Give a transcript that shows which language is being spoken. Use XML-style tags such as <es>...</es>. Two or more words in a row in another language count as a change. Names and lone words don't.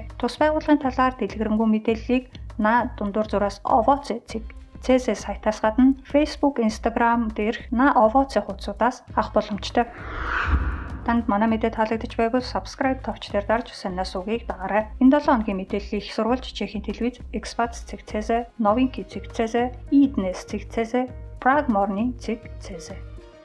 <mn>Тус байгууллагын талаар дэлгэрэнгүй мэдээллийг На дундуур зураас Овоце.cz сайтаас гадна Facebook, Instagram дээрх На Овоце хуудасаас авах боломжтой. Танд манай мэдээ таалагдж байвал subscribe товч дээр дарж санаас үгийг дагаарай. Энэ 7 хоногийн мэдээллийг их сурвалж Чехийн телевиз, Expats.cz, Novinky.cz, Idnes.cz, Prague Morning.cz</mn>